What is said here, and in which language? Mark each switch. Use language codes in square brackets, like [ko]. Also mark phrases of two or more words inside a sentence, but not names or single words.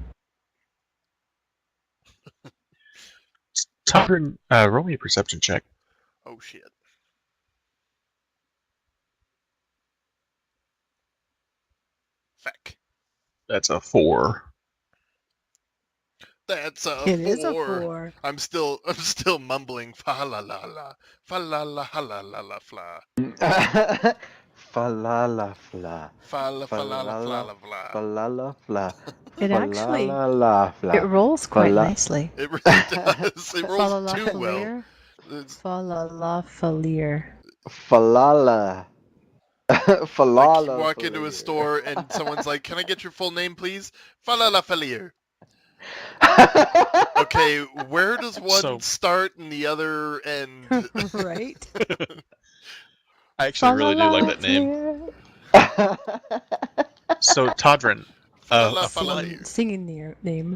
[en] Todrin, roll me a perception check. Oh shit. Feck. That's a 4. That's a It is a 4. 4. I'm still mumbling fa la la la fa la la ha la la la fla Falala fla. fa la fa la la fla la fla. Falala fla. It actually Falala fla. it rolls quite Fala- nicely. It really does. It rolls too well. Falalafalier. It's Falalafalier. Falala. Falala. like you walk into a store and someone's like, "Can I get your full name, please?" Fa la la falier. Okay, where does one So- start and the other end? Right? I actually really do like that name. So, Todrin, Fa la falier. Singing name.